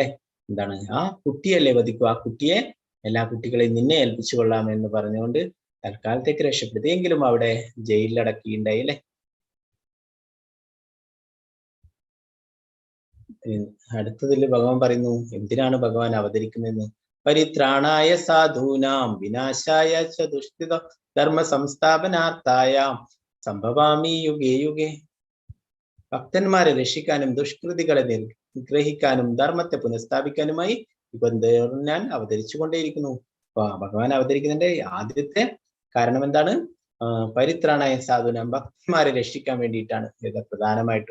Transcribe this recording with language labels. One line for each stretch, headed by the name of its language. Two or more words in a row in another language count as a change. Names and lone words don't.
Malayalam: എന്താണ്, ആ കുട്ടിയല്ലേ വധിക്കുക, ആ കുട്ടിയെ എല്ലാ കുട്ടികളെയും നിന്നെ ഏൽപ്പിച്ചു കൊള്ളാം എന്ന് പറഞ്ഞുകൊണ്ട് തൽക്കാലത്തേക്ക് രക്ഷപ്പെടുത്തി. എങ്കിലും അവിടെ ജയിലിലടക്കുകയുണ്ടായി അല്ലെ. അടുത്തതിൽ ഭഗവാൻ പറയുന്നു, എന്തിനാണ് ഭഗവാൻ അവതരിക്കുന്നതെന്ന്.
Sanskrit: പരിത്രാണായ സാധൂനാം വിനാശായ ച ദുഷ്കൃത ധർമ്മ സംസ്ഥാപനാർത്ഥായ സംഭവാമി യുഗേ യുഗേ.
Malayalam: ഭക്തന്മാരെ രക്ഷിക്കാനും ദുഷ്കൃതികളെ നിഗ്രഹിക്കാനും ധർമ്മത്തെ പുനഃസ്ഥാപിക്കാനുമായി യുഗം തോറും ഞാൻ അവതരിച്ചു കൊണ്ടേയിരിക്കുന്നു. ഭഗവാൻ അവതരിക്കുന്നതിന്റെ ആദ്യത്തെ കാരണം എന്താണ്?
Sanskrit: പരിത്രാണായ സാധൂനാം,
Malayalam: ഭക്തന്മാരെ രക്ഷിക്കാൻ വേണ്ടിയിട്ടാണ് ഇത് പ്രധാനമായിട്ടും.